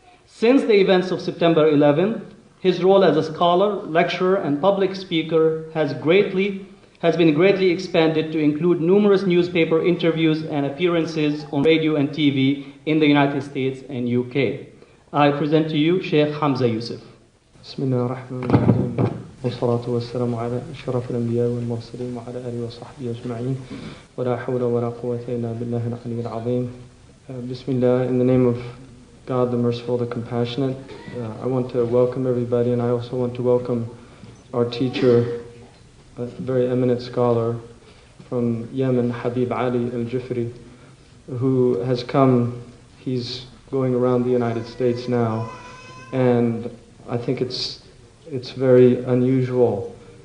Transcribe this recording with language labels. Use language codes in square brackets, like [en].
[en] Since the events of September 11th, his role as a scholar, lecturer, and public speaker has been greatly expanded to include numerous newspaper interviews and appearances on radio and TV in the United States and UK. I present to you Sheikh Hamza Yusuf. [ar] Bismillah ar-Rahman ar-Rahim. والصلاة والسلام على أشرف الأنبياء والمرسلين وعلى آله وصحبه أجمعين ولا حول ولا قوة إلا بالله العلي العظيم. [en] Bismillah, in the name of God the Merciful, the Compassionate. I want to welcome everybody, and I also want to welcome our teacher, a very eminent scholar from Yemen, Habib Ali al-Jufri, who has come. He's going around the United States now, and I think it's very unusual